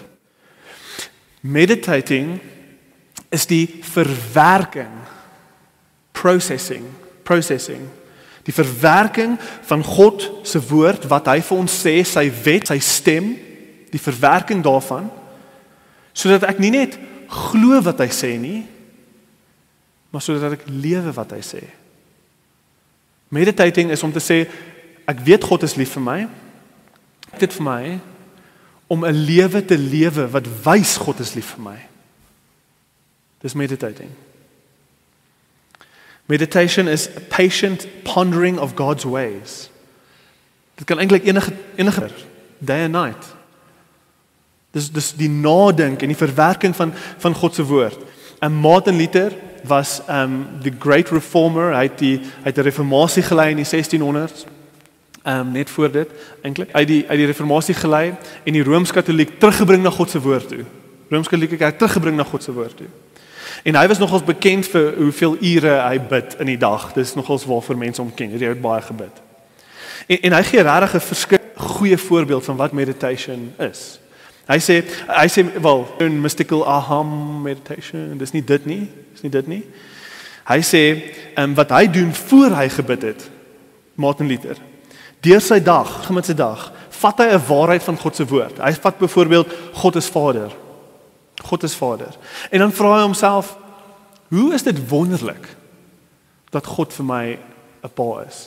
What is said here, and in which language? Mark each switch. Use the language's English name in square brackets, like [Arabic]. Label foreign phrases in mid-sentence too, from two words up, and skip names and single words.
[Afrikaans] Meditating is die verwerking, processing, die verwerking van God se woord, wat hy vir ons sê, sy wet, sy stem, die verwerking daarvan, sodat ek nie net glo wat hy sê nie, maar sodat ek lewe wat hy sê. Meditating is om te sê, ek weet God is lief vir my, dit vir my, om 'n lewe te lewe wat wys God is lief vir my. Dis meditating. [English] Meditation is a patient pondering of God's ways. [Afrikaans] Dit kan eintlik enige [English] day and night. [Afrikaans] Dis die nadink en die verwerking van God se woord. [English] Martin Luther was the great reformer, [Afrikaans] hy het die reformatie gelei in die 1600s, net voor dit, eintlik. Hy het die reformatie gelei en die Rooms-Katoliek teruggebring na God se woord toe. Rooms-Katolieke kerk teruggebring na God se woord toe. En hy was nogals bekend vir hoeveel ure hy bid in die dag. Dis nogals waarvoor mense hom ken. Hy het baie gebid. En hy gee regtig 'n verskriklik goeie voorbeeld van wat meditation is. Hy sê wel, 'n mystical aham meditation, dis nie dit nie. Hy sê, wat hy doen voor hy gebid het, Martin Luther, deur sy dag, met sy dag, vat hy 'n waarheid van God se woord. Hy vat byvoorbeeld, God is Vader. God is Vader. En dan vra hy homself, hoe is dit wonderlik dat God vir my 'n pa is?